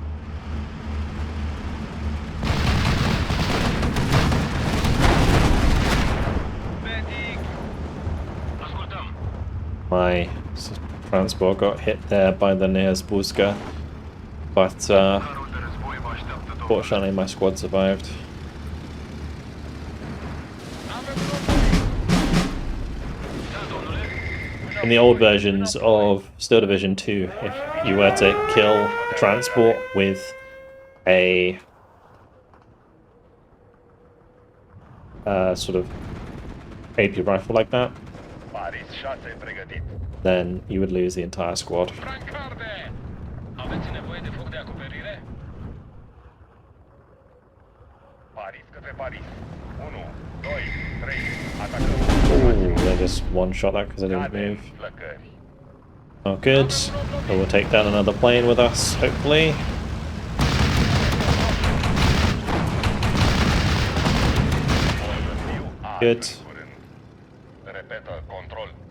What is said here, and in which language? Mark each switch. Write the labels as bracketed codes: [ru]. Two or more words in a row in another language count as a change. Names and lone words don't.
[ro] Medic! Ascultăm. [en] My transport got hit there by the nearest Buska, but [ro] Carul de război vă așteaptă, domnule. [en] fortunately my squad survived. [ro] Avem un om lovit. Da, domnule. [en] In the old versions of Steel Division 2, if you were to kill a transport with a sort of AP rifle like that, [ro] Paris 6 pregătit. [en] then you would lose the entire squad. [ro] Francarde! Aveți nevoie de foc de acoperire? Paris către Paris. 1, 2, 3, atacăm. [en] Ooh, they just one-shot that because I didn't [ro] Cade [en] move. [ro] flăcări. [en] Oh, good. But we'll take down another plane with us, hopefully. Good. [ro] Repetă, control.